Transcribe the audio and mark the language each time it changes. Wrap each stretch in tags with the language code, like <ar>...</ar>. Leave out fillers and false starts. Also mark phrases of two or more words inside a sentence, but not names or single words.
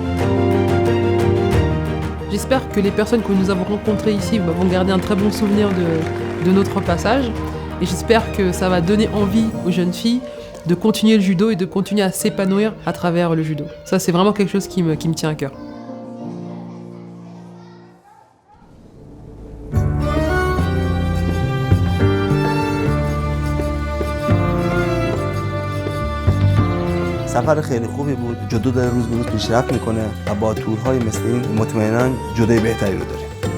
<fr>J'espère que les personnes que nous avons rencontrées ici vont garder un très bon souvenir de notre passage. Et j'espère que ça va donner envie aux jeunes filles de continuer le judo et de continuer à s'épanouir à travers le judo. Ça, c'est vraiment quelque chose qui me tient à cœur.</fr> <fa>سفر خیلی خوبی بود. جودو داره روز به روز پیشرفت میکنه و با تورهای مثل این مطمئناً جودوی بهتری رو داریم.</fa>